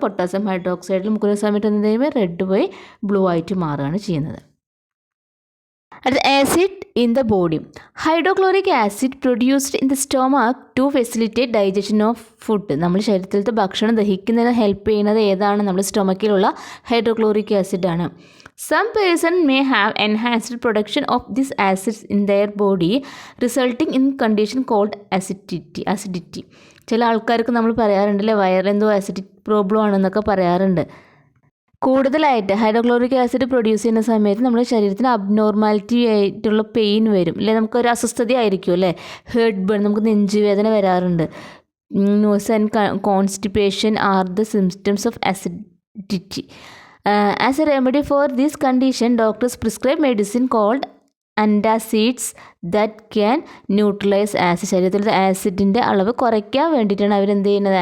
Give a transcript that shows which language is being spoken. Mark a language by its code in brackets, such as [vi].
[ml] Potassium ഹൈഡ്രോക്സൈഡിൽ മുക്കുന്ന സമയത്ത് എന്ത് ചെയ്യുമ്പോൾ റെഡ് പോയി ബ്ലൂ ആയിട്ട് മാറുകയാണ് ചെയ്യുന്നത്. അടുത്ത [en] Acid in the body. Hydrochloric acid produced in the stomach to facilitate digestion of food. [ml] നമ്മൾ ശരീരത്തിലത്തെ ഭക്ഷണം ദഹിക്കുന്നതിന് ഹെൽപ്പ് ചെയ്യുന്നത് ഏതാണ്? നമ്മുടെ സ്റ്റൊമക്കിലുള്ള hydrochloric ആസിഡാണ്. [en] Some person may have enhanced production of these acids in their body, resulting in condition called acidity. [ml] ചില ആൾക്കാർക്ക് നമ്മൾ പറയാറുണ്ടല്ലേ, വയറെന്തോ acidic problem ആണെന്നൊക്കെ പറയാറുണ്ട്. കൂടുതലായിട്ട് ഹൈഡ്രോക്ലോറിക് ആസിഡ് പ്രൊഡ്യൂസ് ചെയ്യുന്ന സമയത്ത് നമ്മുടെ ശരീരത്തിന് അബ്നോർമാലിറ്റി ആയിട്ടുള്ള പെയിൻ വരും അല്ലേ, നമുക്കൊരു അസ്വസ്ഥത ആയിരിക്കും അല്ലേ, ഹേർട്ട് ബേൺ, നമുക്ക് നെഞ്ചുവേദന വരാറുണ്ട്. [en] Nausea and constipation are the symptoms of acidity. As a remedy for this condition, doctors prescribe medicine called antacids that can neutralize acid. [ml] ശരീരത്തിലെ ആസിഡിൻ്റെ അളവ് കുറയ്ക്കാൻ വേണ്ടിയിട്ടാണ് അവരെന്ത് ചെയ്യുന്നത്?